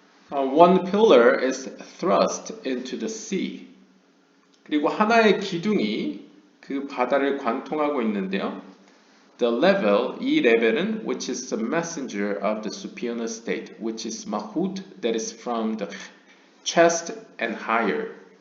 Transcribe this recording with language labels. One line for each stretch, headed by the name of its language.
English: One pillar is thrust into the sea.
Korean: 그리고 하나의 기둥이 그 바다를 관통하고 있는데요.
English: The level,
Korean: 이 레벨은
English: which is the messenger of the superior state, which is Mahut, that is from the chest and higher.